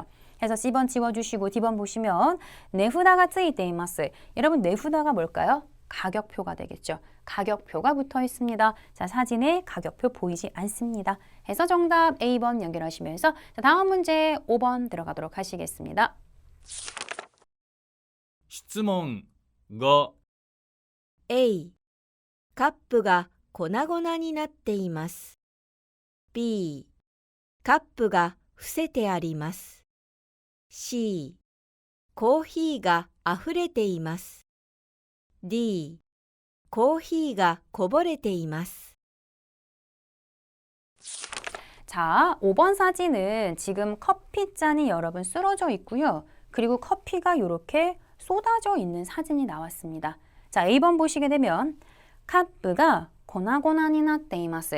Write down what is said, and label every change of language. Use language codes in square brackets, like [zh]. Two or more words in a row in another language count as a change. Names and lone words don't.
[ko] 그래서 C번 지워주시고 D번 보시면 [ja] 値札が付いています. [ko] 여러분 네후다가 뭘까요? 가격표가 되겠죠. 가격표가 붙어 있습니다. 자, 사진에 가격표 보이지 않습니다. 해서 정답 A번 연결하시면서 자, 다음 문제 5번 들어가도록 하시겠습니다. [ja] 質問5 A、カップが粉々になっています。B、カップが伏せてあります。C、コーヒーがあふれています。D、コーヒーがこぼれています。 [ko] 자, 5번 사진은 지금 커피잔이 여러분 쓰러져 있고요. 그리고 커피가 이렇게 쏟아져 있는 사진이 나왔습니다. 자, A번 보시게 되면 [ja] カップが粉々になっています.